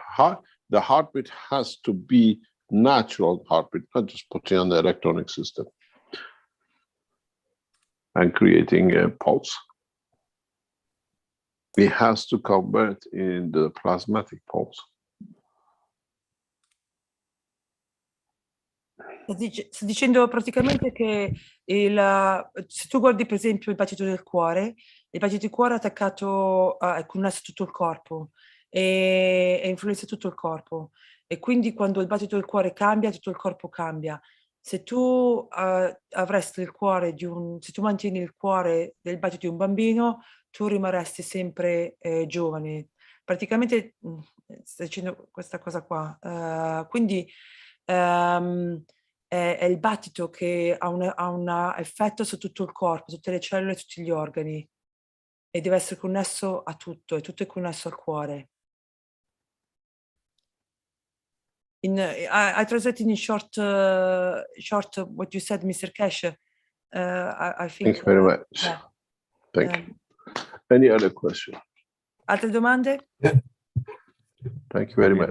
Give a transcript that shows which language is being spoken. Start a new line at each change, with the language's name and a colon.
English: And the heartbeat has to be natural heartbeat, not just putting on the electronic system and creating a pulse. It has to convert in the plasmatic pulse.
Italian: Sto dicendo praticamente che se tu guardi per esempio il battito del cuore è attaccato, è connesso a tutto il corpo e influenza tutto il corpo, e quindi quando il battito del cuore cambia, tutto il corpo cambia. Se tu avresti il cuore se tu mantieni il cuore del battito di un bambino, tu rimarresti sempre giovane. Praticamente sto dicendo questa cosa qua. Quindi è il battito che ha un effetto su tutto il corpo, tutte le cellule, tutti gli organi, e deve essere connesso a tutto, e tutto è connesso al cuore.
English: I translated in short what you said, Mr. Keshe. I think. Thank you very much. Yeah. Thank you. Any other question?
Italian: Altre domande?
English: Thank you very much.